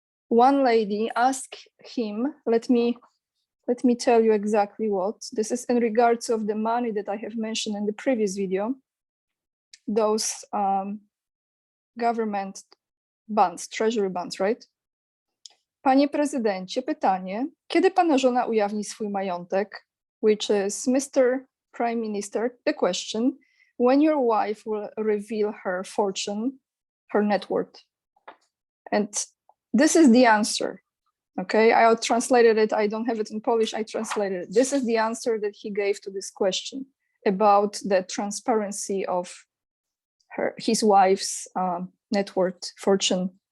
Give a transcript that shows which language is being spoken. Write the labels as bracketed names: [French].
[English] One lady asked him, let me tell you exactly what. This is in regards of the money that I have mentioned in the previous video. Those government bonds, treasury bonds, right? [Polish] Panie prezydencie, pytanie, kiedy pana żona ujawni swój majątek? [English] Which is, Mr. Prime Minister, the question, when your wife will reveal her fortune, her net worth? And this is the answer. Okay, I translated it. I don't have it in Polish. I translated it. This is the answer that he gave to this question about the transparency of his wife's net worth, fortune.